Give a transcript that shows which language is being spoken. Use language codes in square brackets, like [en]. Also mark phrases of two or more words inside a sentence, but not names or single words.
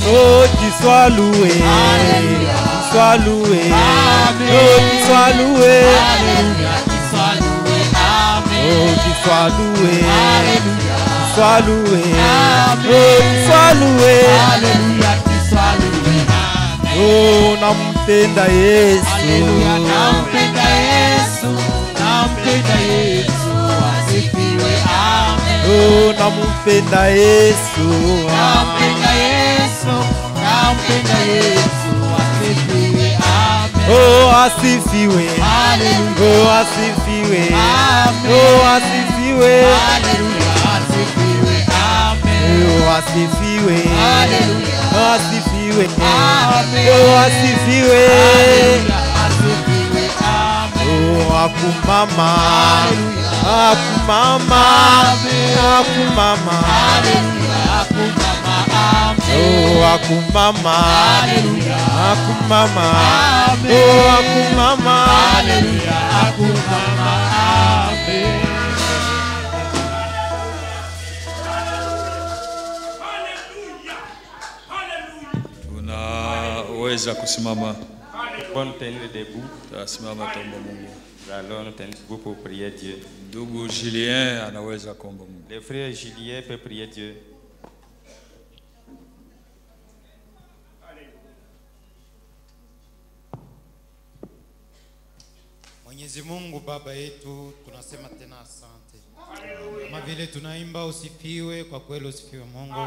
[fr] oh, qu'il soit loué, Alléluia. qu'il soit loué, Amen. oh, qu'il soit loué, Alléluia, qu'il soit loué. Amen. oh, qu'il soit loué, Alléluia. qu'il soit loué, Amen. oh, qu'il soit loué, Alléluia, qu'il soit loué. Amen. [sw] oh, nampenda Yesu, Alléluia, nampenda Yesu, nampenda Yesu, asifiwe. Amen. oh, nampenda Yesu, Nampenda Yesu, nampenda Yesu, asifiwe. Amen. oh, asifiwe, Alléluia. oh, asifiwe, Amen. oh, asifiwe, Alléluia, asifiwe. Amen. oh, asifiwe, Alléluia. asifiwe, Amen. oh, asifiwe, Alléluia, asifiwe. Amen. oh, akumama, Alléluia. akumama, akumama, Alléluia, akumama. Amen. oh, akumama, Alléluia. akumama, Amen. oh, akumama, Alléluia, akumama. Amen. Unaweza kusimama. [fr] Bon, nous tenons debout. [sw] Tasimama tuombe Mungu. [fr] Alors, nous tenons debout pour prier Dieu. [sw] Ndugu Julien anaweza kuomba Mungu. [fr] Le frère Julien peut prier Dieu. [sw] Mwenyezi Mungu Baba yetu, tunasema tena asante. Kama vile tunaimba usifiwe, kwa kweli usifiwe Mungu.